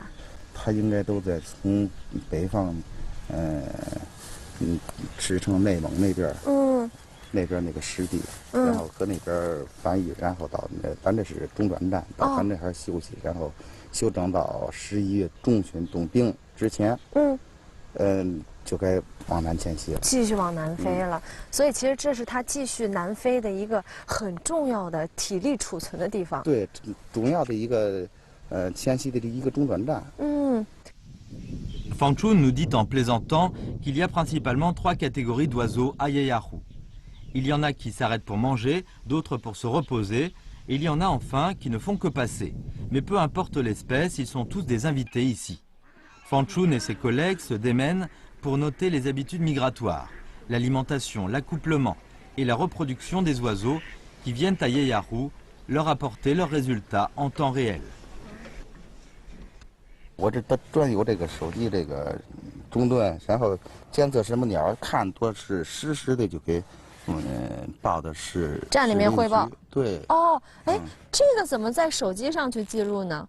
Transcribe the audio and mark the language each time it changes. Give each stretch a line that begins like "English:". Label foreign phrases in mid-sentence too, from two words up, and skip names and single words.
Chinese: 它应该都在从北方，驰骋内蒙那边，那边那个湿地，然后和那边翻译，然后到咱这是中转站，到咱这还休息，然后休整到11月中旬动冰之前，就该往南迁徙了，继续往南飞了。所以其实这是它继续南飞的一个很重要的体力储存的地方。对，重要的一个迁徙的一个中转站。
French: Fanchun nous dit en plaisantant qu'il y a principalement 3 catégories d'oiseaux à Yayarou. Il y en a qui s'arrêtent pour manger, d'autres pour se reposer, et il y en a enfin qui ne font que passer. Mais peu importe l'espèce, ils sont tous des invités ici. Fanchun et ses collègues se démènent pour noter les habitudes migratoires, l'alimentation, l'accouplement et la reproduction des oiseaux qui viennent à Yayarou leur apporter leurs résultats en temps réel.
Chinese: 我这专有这个手机这个终端，然后监测什么鸟，看多是实时的就给报的是站里面汇报。对。这个怎么在手机上去记录呢？